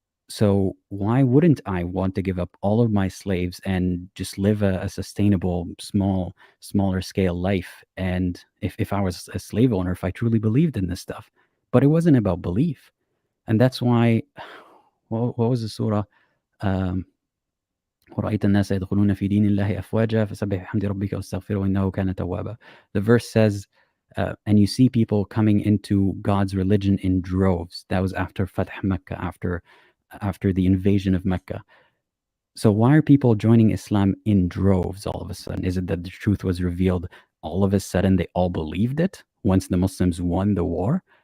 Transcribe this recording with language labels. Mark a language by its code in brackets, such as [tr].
[en] So why wouldn't I want to give up all of my slaves and just live a sustainable, smaller scale life? And if I was a slave owner, if I truly believed in this stuff, but it wasn't about belief, and that's why. What was the surah? [ar] Um, ورأيت الناس يدخلون في دين الله أفواجا فسبح بحمد ربك واستغفره إنه كان توابا. [en] The verse says, and you see people coming into God's religion in droves. That was after Fath Mecca, after the invasion of Mecca. So why are people joining Islam in droves all of a sudden? Is it that the truth was revealed all of a sudden they all believed it once the Muslims won the war?